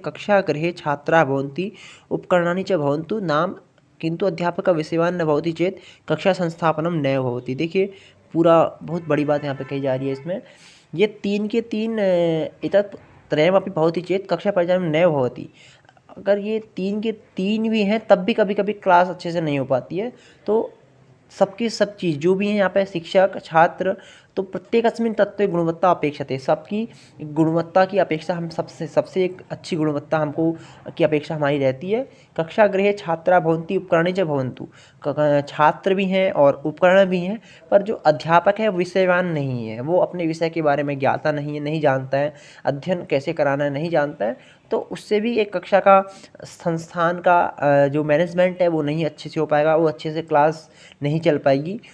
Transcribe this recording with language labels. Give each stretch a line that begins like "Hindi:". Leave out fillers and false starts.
Sanskrit: कक्षागृहे छात्राः भवन्ति, उपकरणानि च भवन्तु नाम, किन्तु अध्यापकः विषयवान् न भवति चेत् कक्षा संस्थापनं नैव भवति।
Hindi: देखिए, पूरा बहुत बड़ी बात यहाँ पे कही जा रही है इसमें। ये 3 के 3
Sanskrit: एतत् त्रयमपि भवति चेत् कक्षा परिचालनं नैव भवति।
Hindi: अगर ये 3 के 3 भी हैं तब भी कभी कभी क्लास अच्छे से नहीं हो पाती है। तो सबकी सब चीज़ जो भी है यहाँ पे, शिक्षक, छात्र, तो
Sanskrit: प्रत्येकस्मिन् तत्त्वे गुणवत्ता अपेक्षते।
Hindi: सबकी गुणवत्ता की अपेक्षा, हम सबसे एक अच्छी गुणवत्ता हमको की अपेक्षा हमारी रहती है।
Sanskrit: कक्षागृहे छात्रा भवन्ति, उपकरणे च भवन्तु।
Hindi: छात्र भी हैं और उपकरण भी हैं, पर जो अध्यापक है विषयवान नहीं है, वो अपने विषय के बारे में ज्ञाता नहीं है, नहीं जानता है, अध्ययन कैसे कराना है नहीं जानता है। तो उससे भी एक कक्षा का, संस्थान का जो मैनेजमेंट है वो नहीं अच्छे से हो पाएगा, वो अच्छे से क्लास नहीं चल पाएगी।